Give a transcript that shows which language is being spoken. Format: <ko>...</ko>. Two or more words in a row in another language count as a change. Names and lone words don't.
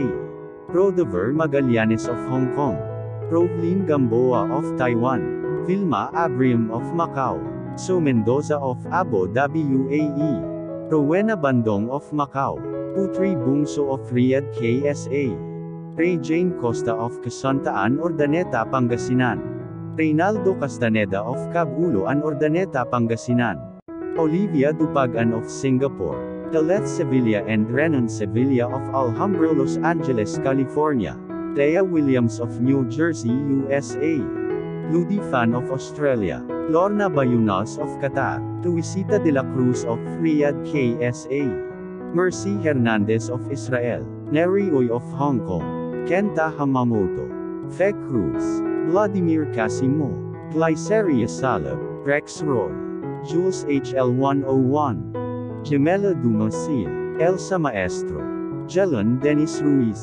<en>Rodover Magallanes of Hong Kong. Roblin Gamboa of Taiwan. Vilma Abrium of Macau. So Mendoza of Abu Dhabi UAE. Rowena Bandong of Macau. Putri Bungso of Riyadh, KSA. Ray Jane Costa of Casantaan, Urdaneta, Pangasinan. Reynaldo Castaneda of Cabuloan, Urdaneta, Pangasinan. Olivia Dupagan of Singapore. Daleth Sevilla and Renan Sevilla of Alhambra, Los Angeles, California. Thea Williams of New Jersey, USA. Ludi Fan of Australia. Lorna Bayunas of Qatar. Luisita de la Cruz of Riyadh, KSA. Mercy Hernandez of Israel. Neri Uy of Hong Kong. Kenta Hamamoto. Fe Cruz. Vladimir Casimo. Glyceria Salab. Rex Roy. Jules HL101. Gemela Dumasil. Elsa Maestro. Jelon Dennis Ruiz.</en>